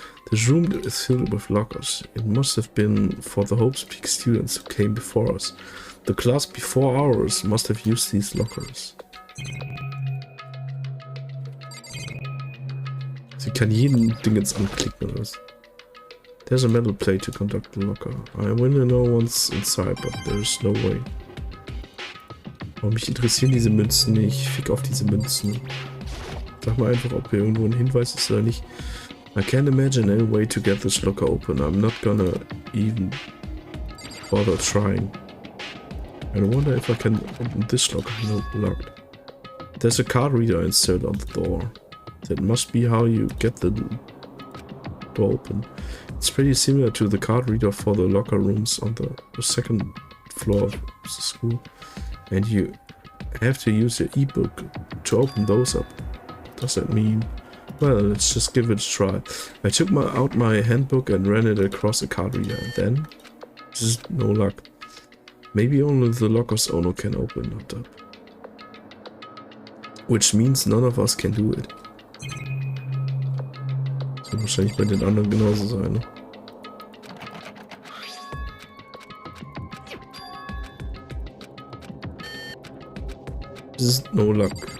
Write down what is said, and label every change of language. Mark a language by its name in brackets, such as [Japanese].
[English] The room is filled with lockers. It must have been for the Hope's Peak students who came before us. The class before ours must have used these lockers. [German] Sie kann jeden Ding jetzt anklicken oder was? [English] There's a metal plate to conduct the locker. I want to know what's inside, but there's no way. [German] Aber mich interessieren diese Münzen nicht. Fick auf diese Münzen. Sag mal einfach, ob hier irgendwo ein Hinweis ist oder nicht. [English] I can't imagine any way to get this locker open. I'm not gonna even bother trying. I wonder if I can open this locker. No, locked. There's a card reader inserted on the door. That must be how you get the door open. It's pretty similar to the card reader for the locker rooms on the second floor of the school. And you have to use your ebook to open those up. What does that mean? Well, let's just give it a try. I took out my handbook and ran it across a card reader, and then just no luck. Maybe only the locker's owner can open it up. Which means none of us can do it. [German] Das wird wahrscheinlich bei den anderen genauso sein, ne? Das ist [English] no luck.